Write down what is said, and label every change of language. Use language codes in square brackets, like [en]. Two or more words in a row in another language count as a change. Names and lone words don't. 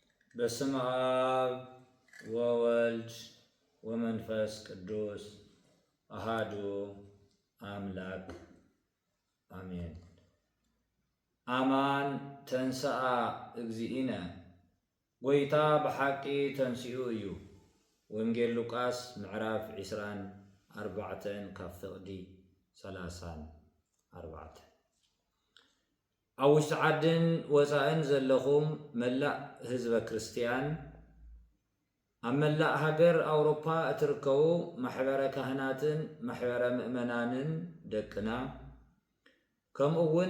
[gez] በስመ አብ ወወልድ ወመንፈስ ቅዱስ አሃዱ አምላክ አሜን። አማን ተንሥአ እግዚእነ [ti] ጎይታ ብሓቂ ተንሥኡ እዩ። ወንጌል ሉቃስ ምዕራፍ 24 ካብ ፍቕዲ 34 ኣብ ውሽጢ ዓድን ወፃእን ዘለኹም መላእ ህዝበ ክርስቲያን ኣብ መላእ ሃገር ኣውሮፓ እትርከቡ ማሕበረ ካህናትን ማሕበረ ምእመናንን ደቅና ከምኡ እውን